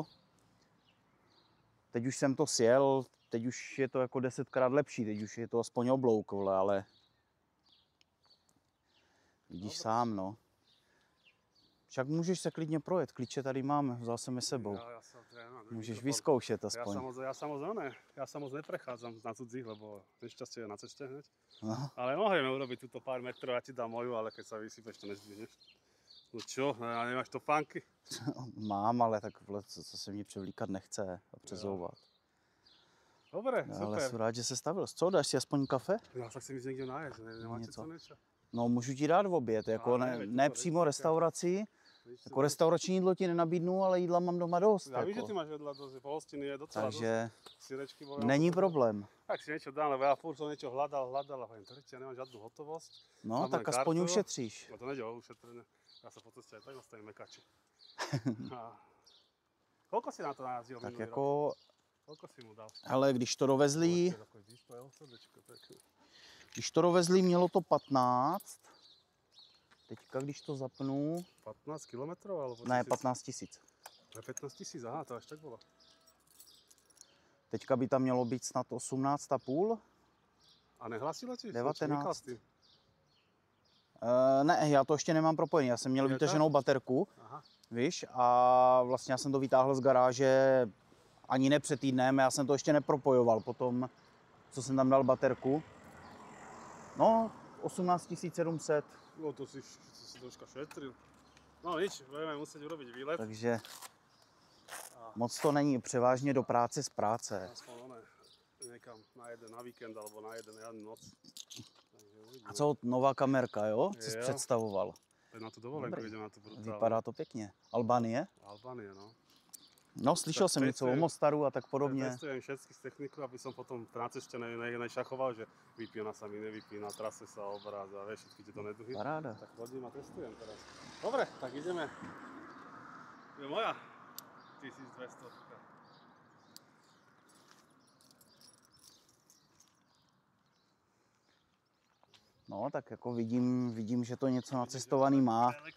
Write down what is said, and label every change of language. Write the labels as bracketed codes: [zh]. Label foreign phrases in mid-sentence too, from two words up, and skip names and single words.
[cs] Teď už jsem to sjel, teď už je to jako 10krát lepší, teď už je to aspoň oblouk, vole, ale vidíš sám, no. Však můžeš se klidně projet, klíče tady máme, vzal jsem je sebou. Můžeš vyzkoušet aspoň. [sk] Ja sa moc neprechádzam na cudzích, lebo nešťastie je na ceste hneď. No. Ale môžeme urobiť túto pár metrov, ja ti dám moju, ale keď sa vysypeš, to nezdvihneš. No čo, a nemáš topánky? [cs] Mám, ale tak vole, co se mě převlíkat nechce a přezouvat. [sk] Dobre, No, super. [cs] ale jsem rád, že se stavil. Co, dáš si aspoň kafe? [sk] Ja sa chcem ísť niekde nájsť, nemáte [cs] Něco. [sk] co niečo? [cs] No, můžu ti dát v oběd, jako Ale ne, nevím, ne to přímo nevím, restauraci, jako restaurační jídlo ti nenabídnu, ale jídla mám doma dost. Ja vím, že Jako. [sk] ty máš vedľa dosť, pohostiny je docela [cs] Takže [sk] dosť. Syrečky boli. [cs] není problém. [sk] Tak si niečo dám, lebo ja furt som niečo hľadal a poviem, to ja nemám žiadnu hotovosť. [cs] No, [sk] Mám tak len aspoň kartu. [cs] ušetříš. [sk] No to nejde o ušetrené. Ja sa po ceste aj tak dostanem mekači. A koľko si na to najazdil [cs] Tak [sk] minulý rok? [cs] jako, [sk] Koľko si mu dal? [cs] ale když to dovezli, Takový displej, srdečko, pekné. když to dovezli, mělo to 15. Teďka, když to zapnu, [sk] 15 kilometrov alebo [cs] ne, [sk] 1000? [cs] 15 000. [sk] 15 000, aha, to až tak bolo. [cs] Teďka by tam mělo být snad 18,5. [sk] A nehlasilo ti? [cs] 19. Ne, já to ještě nemám propojený, já jsem měl Je vytaženou baterku, Aha. víš, a vlastně já jsem to vytáhl z garáže ani ne před týdnem, já jsem to ještě nepropojoval potom, co jsem tam dal baterku. No, 18 700, [sk] No to si troška šetril. No nič, budeme musieť urobiť výlet. [cs] takže moc to není, převážně do práce z práce. [sk] Aspoň oné, niekam na víkend alebo na jednu noc. [cs] Takže uvidíme. A co, nová kamerka, jo? Co jsi Jo. představoval? [sk] Na tú dovolenku [cs] Dobrý. [sk] ideme na tú brutálnu. [cs] Vypadá to pěkně. Albánie? Albánie, no. No, slyšel jsem něco o Mostaru a tak podobně. [sk] Testujem všetky z techniku, aby som potom na ceste nešachoval, že vypína sa mi, nevypína, trase sa, obráz a vieš, všetky tieto neduhy. [cs] Paráda. [sk] Tak chodím a testujem teraz. Dobre, tak ideme. Je moja 1200. [cs] No, tak jako vidím, že to něco nacestovaný má.